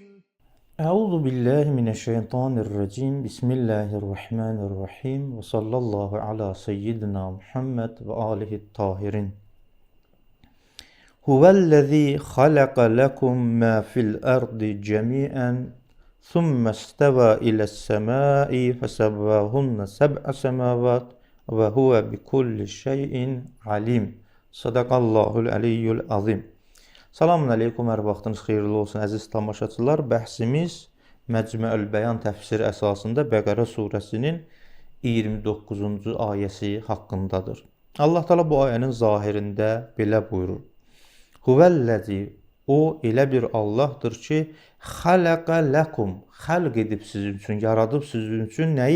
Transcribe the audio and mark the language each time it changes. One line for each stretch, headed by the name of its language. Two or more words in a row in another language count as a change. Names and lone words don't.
Arabic: أعوذ بالله من الشيطان الرجيم بسم الله الرحمن الرحيم وصلى الله على سيدنا محمد وآله الطاهرين هو الذي خلق لكم ما في الأرض جميعا ثم استوى إلى السماء فسواهن سبع سماوات وهو بكل شيء عليم صدق الله العلي العظيم. سلام عليكم,
Azerbaijani: hər vaxtınız xeyirli olsun əziz tamaşaçılar. Bəhsimiz Məcmuəül Bəyan təfsiri əsasında Bəqərə surəsinin 29-cu ayəsi haqqındadır. Allah Teala bu ayənin zahirində belə buyurur. Huvəllazi, o elə bir Allahdır ki,
Arabic: خلق لكم,
Azerbaijani: xəlq edib sizin üçün, yaradıb sizin üçün nəyi?